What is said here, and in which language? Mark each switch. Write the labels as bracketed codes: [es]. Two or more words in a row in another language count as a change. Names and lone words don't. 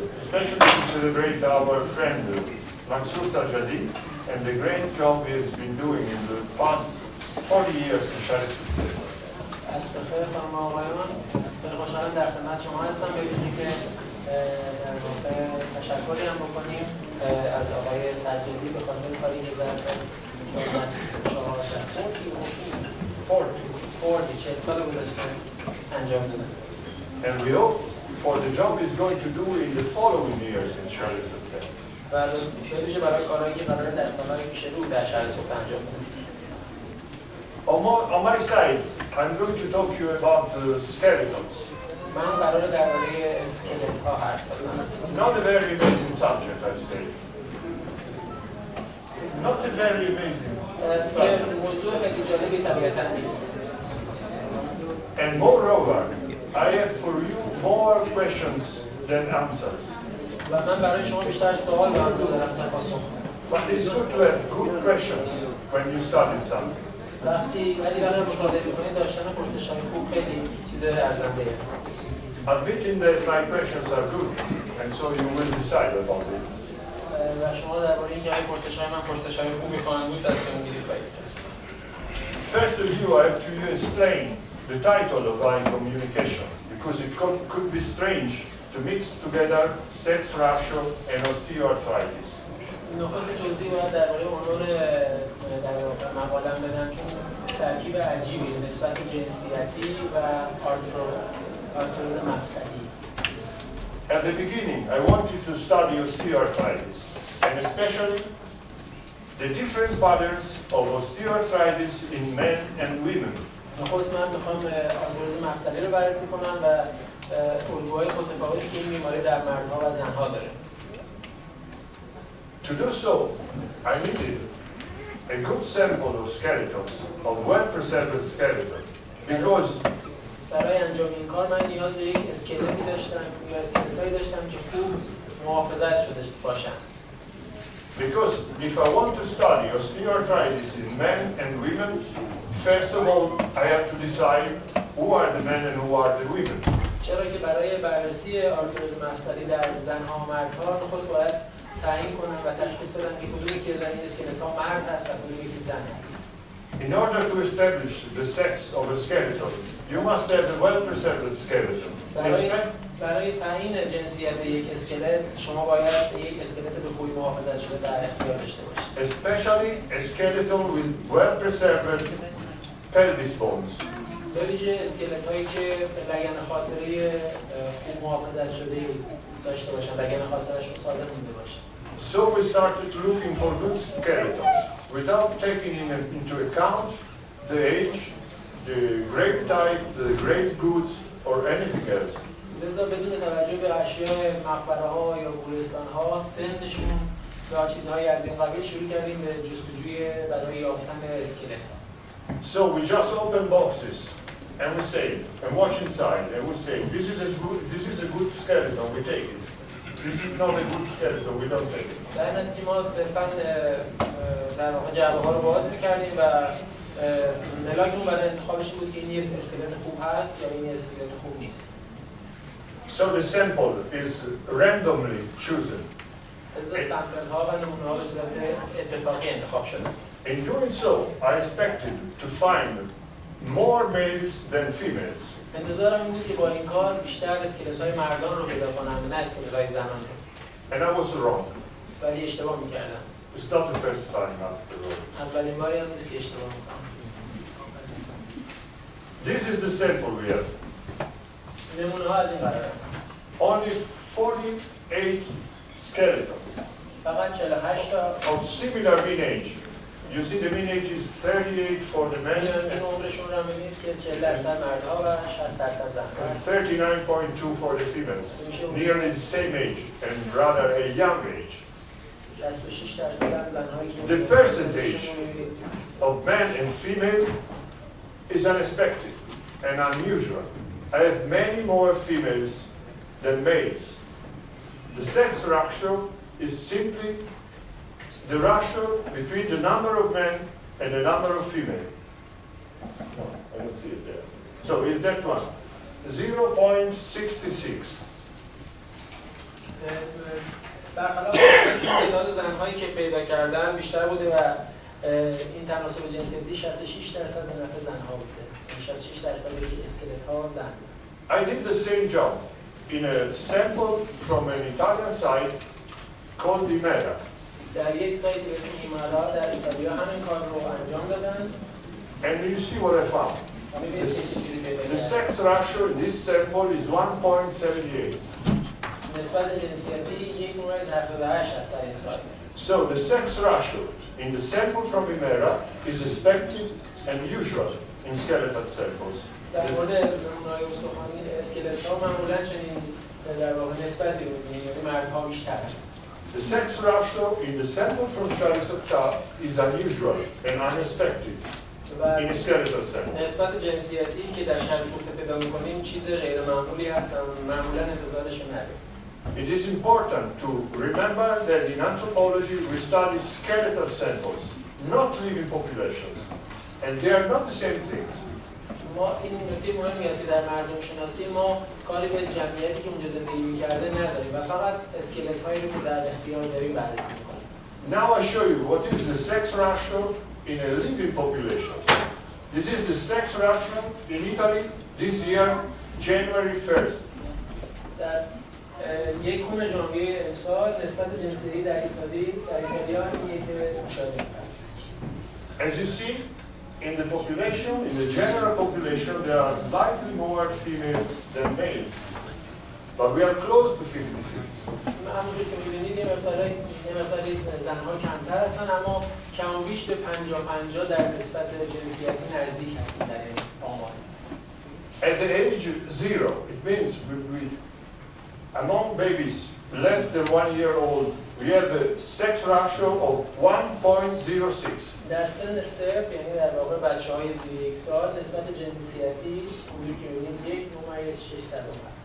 [en] especially to celebrate our friend Mansour Sajadi and the great job he has been doing in the past 40 years in Sharia. [fa] از بخیر خانم آقایان، خیلی خوشحالم در خدمت شما هستم. ببینید که در واقع تشکری هم بکنیم از آقای سجادی به خاطر کاری که ظرف 40 سال گذشته انجام دادن. [en] And we hope for the job he's going to do in the following years in Sharia. [fa] و شاید برای کارهایی که قراره در سالهای پیش رو در شهر سوخته انجام بدن. [en] On my side, I'm going to talk to you about skeletons. [fa] من قراره درباره اسکلت ها حرف بزنم. [en] Not a very amazing subject, I say. Not a very amazing subject. [fa] موضوع خیلی جالبی طبیعتاً نیست. [en] And moreover, I have for you more questions than answers. [fa] و من برای شما بیشتر سوال دارم تا پاسخ. [en] But it's good to have good questions when you study something. [fa] وقتی برای مطالعه می‌کنید داشتن پرسش‌های خوب خیلی چیز ارزنده است. [en] Admitting that my questions are good, and so you will decide about it. [fa] و شما درباره اینکه پرسش‌های من پرسش‌های خوبی خواهند بود تصمیم گیری خواهید کرد. [en] First of you, I have to explain the title of my communication, because it could be strange to mix together sex ratio and osteoarthritis. [fa] نخست توضیح باید درباره عنوان در واقع مقاله‌ام بدم چون ترکیب عجیبی نسبت جنسیتی و آرتروز مفصلی. [en] At the beginning, I wanted to study osteoarthritis, and especially the different patterns of osteoarthritis in men and women. [fa] نخست من میخوام آرتروز مفصلی رو بررسی کنم و الگوهای متفاوتی که این بیماری در مردها و زنها داره. [en] To do so, I needed a good sample of skeletons, of well-preserved skeleton, because [fa] برای انجام این کار من نیاز به یک اسکلتی داشتم یا اسکلتایی داشتم که خوب محافظت شده باشن. [en] Because if I want to study osteoarthritis in men and women, first of all, I have to decide who are the men and who are the women. [fa] چرا که برای بررسی آرتروز مفصلی در زنها و مردها نخست باید تعیین کنم و تشخیص بدم که کدومی که زنی اسکلت‌ها مرد هست و کدومی که زن هست. [en] In order to establish the sex of a skeleton, you must have a well-preserved skeleton. [fa] برای تعیین جنسیت یک اسکلت شما باید یک اسکلت به خوبی محافظت شده در اختیار داشته باشید. [en] Especially a skeleton with well-preserved pelvis bones. [fa] به ویژه اسکلت‌هایی که لگن خاصره خوب محافظت شده داشته باشن، لگن خاصره‌شون سالم مونده باشه. [en] So we started looking for good skeletons without taking into account the age, the grave type, the grave goods, or anything else. [fa] لذا بدون توجه به اشیاء مقبره‌ها یا گورستان‌ها، سنشون یا چیزهایی از این قبیل شروع کردیم به جستجوی برای یافتن اسکلت. [en] So we just open boxes and we say, and watch inside, and we say, this is a good skeleton, we take it. This is not a good skeleton, we don't take it. [fa] در نتیجه ما صرفاً در واقع جعبه‌ها رو باز می‌کردیم و ملاکمون برای انتخابش بود که این یه اسکلت خوب هست یا این یه اسکلت خوب نیست. [en] So the sample is randomly chosen. [fa] از سامپل‌ها و نمونه‌ها به صورت اتفاقی انتخاب شده. [en] In doing so, I expected to find more males than females. [fa] انتظارم این بود که با این کار بیشتر اسکلت‌های مردان رو پیدا کنم نه اسکلت‌های زنان رو. [en] And I was wrong. [fa] ولی اشتباه می‌کردم. [en] It's not the first time after all. [fa] اولین باری هم نیست که اشتباه می‌کنم. [en] This is the sample we have. [fa] نمونه‌ها از این قراره. [en] Only 48 skeletons [fa] فقط 48 تا [en] of similar mean age. You see the mean age is 38 for the men [fa] این عمرشون رو می‌بینید که 40% مردها و 60% زن‌ها [en] and [fa] هست. [en] 39.2 for the females. Nearly the same age and rather a young age. [fa] 66% هم زن‌هایی که [en] The percentage of men and female is unexpected and unusual. I have many more females than males. The sex ratio is simply the ratio between the number of men and the number of female. No, I don't see it there. So is that one? 0.66. [fa] برخلاف تعداد زن‌هایی که پیدا کردن بیشتر بوده و این تناسب جنسیتی 66% به نفع زن‌ها بوده. 66% اسکلت‌ها زن. [en] I did the same job in a sample from an Italian site called Imera. [fa] در یک سایت به اسم ایمارا در ایتالیا همین کار رو انجام دادن. [en] And you see what I found. The sex ratio in this sample is 1.78. [fa] نسبت جنسیتی 1.78 است در این سایت. [en] So the sex ratio in the sample from Imera is expected and usual in skeletal samples. [fa] در مورد نمونه‌های استخوانی اسکلت‌ها معمولاً چنین در واقع نسبتی رو می‌بینیم، یعنی مردها بیشتر است. [en] The sex ratio in the sample from Sokhta is unusual and unexpected in a skeletal sample. [fa] نسبت جنسیتی که در شرح سوخته پیدا می‌کنیم چیز غیر معمولی هست و معمولاً انتظارش نداریم. [en] It is important to remember that in anthropology we study skeletal samples, not living populations, and they are not the same things. [fa] ما این نکته مهمی است که در مردم شناسی ما کاری به جمعیتی که اونجا زندگی می‌کرده نداریم و فقط اسکلت‌هایی رو که در اختیار داریم بررسی می‌کنیم. [en] Now I show you what is the sex ratio in a living population. This is the sex ratio in Italy this year, January 1st. [fa] در یک ژانویه امسال نسبت جنسیتی در ایتالیا اینیه که مشاهده می‌کنیم. [en] As you see, in the population, in the general population, there are slightly more females than males. But we are close to 50-50. [fa] همونجور که می‌بینید یه مقداری زن‌ها کمتر هستن اما کم و بیش به 50-50 در نسبت جنسیتی نزدیک هستیم در این آمار. [en] At the age 0, it means among babies less than 1 year old, we have a sex ratio of 1.06. [fa] در سن صفر یعنی در واقع بچه‌های زیر یک سال نسبت جنسیتی اونجور که می‌بینید 1.6 است.